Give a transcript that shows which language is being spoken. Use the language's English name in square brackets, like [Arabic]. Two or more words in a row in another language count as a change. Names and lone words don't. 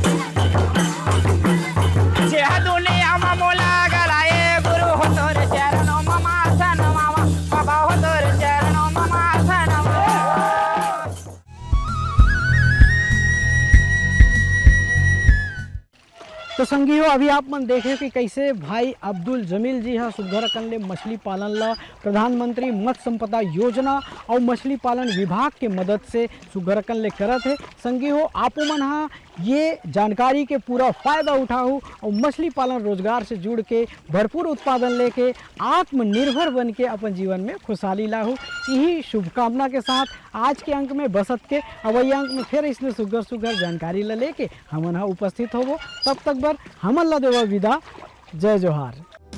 [Chhattisgarhi] यह दुनिया में मोला गलाए, गुरु हो तोरे चरणों में माथा नवावा, बाबा हो तोरे चरणों में माथा नवावा। तो संगियो अभी आप मन देखे कि कैसे भाई अब्दुल जमील जी हाँ सुघर अकन ले मछली पालन ला प्रधानमंत्री मत्स्य संपदा योजना और मछली पालन विभाग के मदद से सुघर अकन ले करत है। संगियो आपो मन हाँ ये जानकारी के पूरा फ़ायदा उठाओ और मछली पालन रोजगार से जुड़ के भरपूर उत्पादन लेके आत्मनिर्भर बन के अपन जीवन में खुशहाली लाहू। यही शुभकामना के साथ आज के अंक में बसत के अवई अंक में फिर इसने सुगर सुगर जानकारी ला लेके हमन हाँ उपस्थित होवो। तब तक बर हमन ला देवा विदा। जय जोहार।